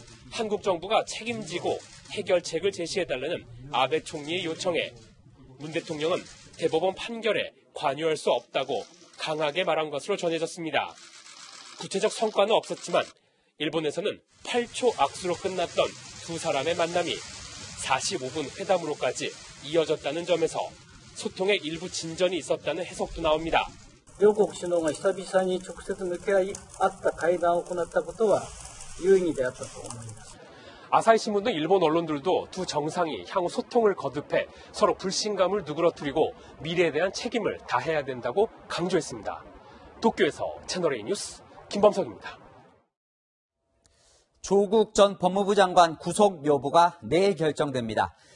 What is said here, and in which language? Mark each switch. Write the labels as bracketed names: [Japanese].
[Korean] 한국 정부가 책임지고 해결책을 제시해달라는 아베 총리의 요청에 문 대통령은 대법원 판결에 관여할 수 없다고 강하게 말한 것으로 전해졌습니다. 구체적 성과는 없었지만 일본에서는 8초 악수로 끝났던 두 사람의 만남이 45분 회담으로까지 이어졌다는 점에서 소통에 일부 진전이 있었다는 해석도 나옵니다. [Japanese] 両国首脳が久々に直接向き合い合った会談を行ったことは有意義であったと思います。 [Korean] 아사히 신문 등 일본 언론들도 두 정상이 향후 소통을 거듭해 서로 불신감을 누그러뜨리고 미래에 대한 책임을 다해야 된다고 강조했습니다. 도쿄에서 채널A 뉴스 김범석입니다. 조국 전 법무부 장관 구속 여부가 내일 결정됩니다.